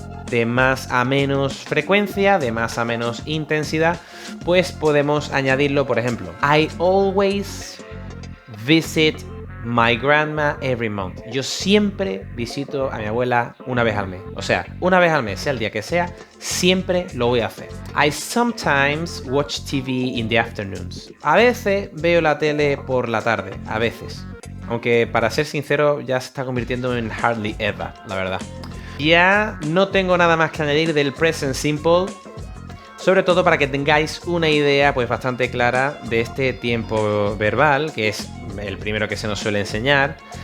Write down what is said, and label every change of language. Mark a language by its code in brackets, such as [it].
[es] De más a menos frecuencia, de más a menos intensidad, pues podemos añadirlo, por ejemplo, [en] I always visit my grandma every month. [es] Yo siempre visito a mi abuela una vez al mes. O sea, una vez al mes, sea el día que sea, siempre lo voy a hacer. [en] I sometimes watch TV in the afternoons. [es] A veces veo la tele por la tarde, a veces. Aunque para ser sincero ya se está convirtiendo en hardly ever, la verdad. Ya no tengo nada más que añadir del present simple. sobre todo para que tengáis una idea pues bastante clara de este tiempo verbal, que es el primero que se nos suele enseñar.